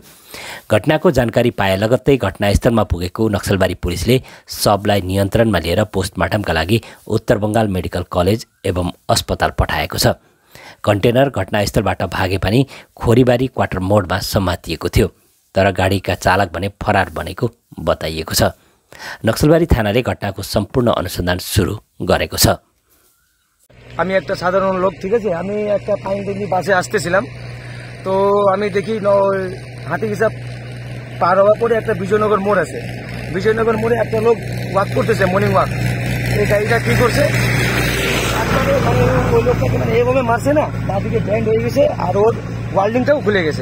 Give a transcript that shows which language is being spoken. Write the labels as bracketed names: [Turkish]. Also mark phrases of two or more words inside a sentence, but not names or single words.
[Nepali] घटनाको जानकारी पाए लगत्तै घटनास्थलमा पुगेको नक्सलबारी पुलिसले शवलाई नियन्त्रणमा लिएर पोस्टमार्टमका लागि उत्तर बङ्गाल मेडिकल कलेज एवं अस्पताल पठाएको छ। कन्टेनर घटनास्थलबाट भागे पनि खोरीबारी क्वार्टर मोडमा समातिएको थियो, तर गाडीका चालक भने फरार बनेको बताइएको छ। नक्सलबारी थानाले घटनाको सम्पूर्ण अनुसन्धान सुरु गरेको छ। [Bangla] আমি একটা সাধারণ লোক, ঠিক আছে। আমি একটা পাইন ট্যাঙ্কি বাসে আসতেছিলাম, তো আমি দেখি হাতিকিসা পার হওয়ার পরে একটা বিজয়নগর মোড় আছে। বিজয়নগর মোড়ে একটা লোক ওয়াক করতেছে, [English] morning walk. [Bangla] এই গাড়িটা কি করছে, ওই লোকটাকে মানে এইভাবে মারছে না, বাঁদিকে ব্যান্ড হয়ে গেছে আর ওর ওয়ার্ল্ডিংটাও খুলে গেছে।